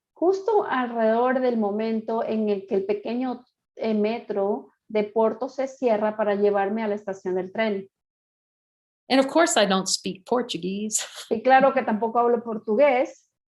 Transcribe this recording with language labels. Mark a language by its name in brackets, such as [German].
[Spanish] Justo alrededor del momento en el que el pequeño metro de Porto se cierra para llevarme a la estación del tren. [English] And of course, I don't speak Portuguese. [Spanish] Y claro que tampoco hablo portugués.